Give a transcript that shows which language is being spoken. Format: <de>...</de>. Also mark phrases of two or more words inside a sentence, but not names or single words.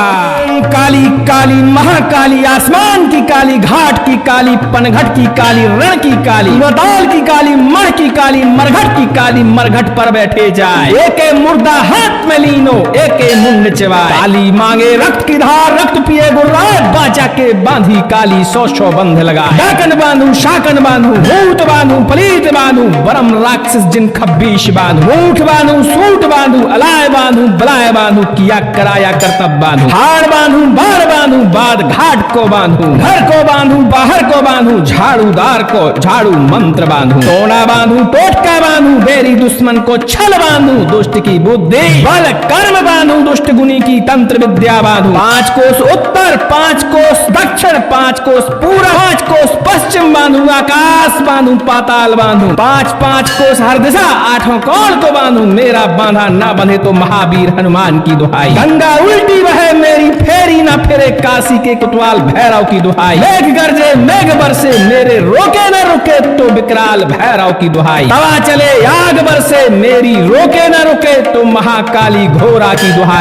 <hi>काली काली महाकाली आसमान की काली घाट की काली पनघट की काली रण की काली कुआताल की काली मर की काली मरघट की काली मरघट पर बैठे जाए। एके मुर्दा हाथ में लीनो एके मुंड चबाए। काली मांगे रक्त की धार रक्त पिए गुर्राए, बाचा के बांधी काली सौ बंध लगाए। डाकन बांधू शाकन बांधू भूत बांधू पलीत बांधू बरम राक्षस जिन खब्बीश बांधू। मूठ बांधू सूट बांधू अलाय बांधू बलाय बांधू किया कराया कर्तव्य बांधू। हाड़ बांधू बाढ़ बांधू बाद घाट को बांधू घर को बांधू बाहर को बांधू झाड़ूदार को झाड़ू मंत्र बांधू। टोना बांधू टोटका बांधू बेरी दुश्मन को छल बांधू। दुष्ट की बुद्धि बल कर्म बांधू, दुष्ट गुनी की तंत्र विद्या बांधू। 5 कोस उत्तर, 5 कोस दक्षिण, 5 कोस पूर्व, 5 कोस पश्चिम बांधू। आकाश बांधू, पाताल बांधू, 5-5 कोस हर दिशा, 8 कोण को बांधू। मेरा बांधा ना बंधे तो महावीर हनुमान की दुहाई। गंगा उल्टी बहे मेरी फेरी ना फिरे, काशी के कोतवाल भैरव की दुहाई। मेघ गरजे मेघ बरसे, मेरे रोके न रुके तो विकराल भैरव की दुहाई। तवा चले आग बरसे, मेरी रोके न रुके तो महाकाली घोरा की दुहाई।</hi>